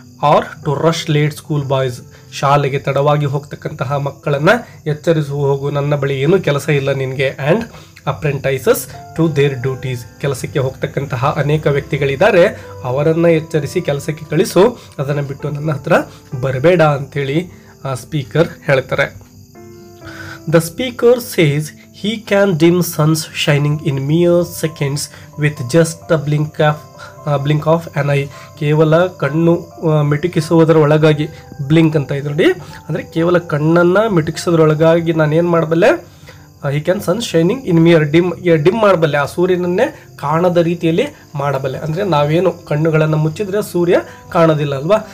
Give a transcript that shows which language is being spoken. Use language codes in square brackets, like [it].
[en] or to rush late school boys, [kn] ಶಾಲೆಗೆ ತಡವಾಗಿ ಹೋಗ್ತಕ್ಕಂತಹ ಮಕ್ಕಳನ್ನು ಎಚ್ಚರಿಸು ಹೋಗು, ನನ್ನ ಬಳಿ ಏನೂ ಕೆಲಸ ಇಲ್ಲ ನಿನಗೆ. [en] and apprentices to their duties, [kn] ಕೆಲಸಕ್ಕೆ ಹೋಗ್ತಕ್ಕಂತಹ ಅನೇಕ ವ್ಯಕ್ತಿಗಳಿದ್ದಾರೆ, ಅವರನ್ನು ಎಚ್ಚರಿಸಿ ಕೆಲಸಕ್ಕೆ ಕಳಿಸು, ಅದನ್ನು ಬಿಟ್ಟು ನನ್ನ ಹತ್ರ ಬರಬೇಡ ಅಂಥೇಳಿ ಸ್ಪೀಕರ್ ಹೇಳ್ತಾರೆ. [en] The speaker says he can dim suns shining in mere seconds with just a blink of an eye. [kn] ಕೇವಲ ಕಣ್ಣು ಮಿಟುಕಿಸುವುದರ ಒಳಗಾಗಿ, ಬ್ಲಿಂಕ್ ಅಂತ ಇದೆ ನೋಡಿ, ಅಂದರೆ ಕೇವಲ ಕಣ್ಣನ್ನು ಮಿಟುಕಿಸೋದ್ರೊಳಗಾಗಿ ನಾನು ಏನು ಮಾಡಬಲ್ಲೆ, [en] he can sun shining in mere [kn] dim ಮಾಡಬಲ್ಲೆ, ಆ ಸೂರ್ಯನನ್ನೇ ಕಾಣದ ರೀತಿಯಲ್ಲಿ ಮಾಡಬಲ್ಲೆ. ಅಂದರೆ ನಾವೇನು ಕಣ್ಣುಗಳನ್ನು ಮುಚ್ಚಿದ್ರೆ ಸೂರ್ಯ ಕಾಣೋದಿಲ್ಲ ಅಲ್ವಾ.